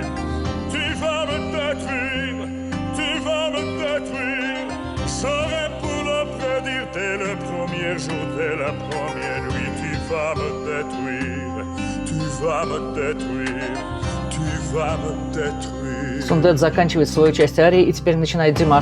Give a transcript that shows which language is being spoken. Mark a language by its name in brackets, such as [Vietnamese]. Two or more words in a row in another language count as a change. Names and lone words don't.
[French] Tu vas me détruire, tu vas me détruire. J'aurais pour le prédire dès le premier jour, dès la première nuit. Tu vas me détruire, tu vas me détruire, tu vas me détruire. [Russian] Сундет заканчивает свою часть арии, и теперь начинает Димаш.